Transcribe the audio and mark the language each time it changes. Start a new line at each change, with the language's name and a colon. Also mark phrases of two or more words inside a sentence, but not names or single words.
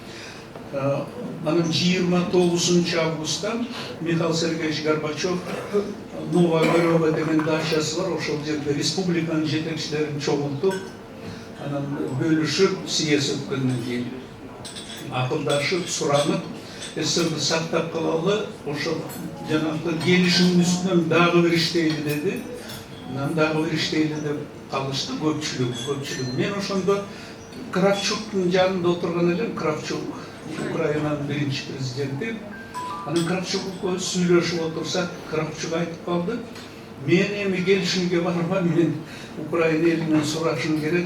Kyrgyz: Анан 29 августта Михаил Сергеевич Горбачев Новая Горова деген дачасы бар, ошол жерде республиканын жетекчилерин чогултуп, анан бөлүшүп съезд өткөндөн кийин акылдашып суранып СССРді сақтап қалалы ошол жанагы келишимдин үстүнөн дагы бир иштейли деди. Дагы бир иштейли деп калышты көпчүлүк. Мен ошондо Кравчуктун жанында отурган элем. Кравчук Украинанын биринчи президенти. Анан Кравчук сүйлөшүп отурсак, Кравчук айтып калды: "Мен эми келишимге барбам, мен Украина элинен сурашым керек.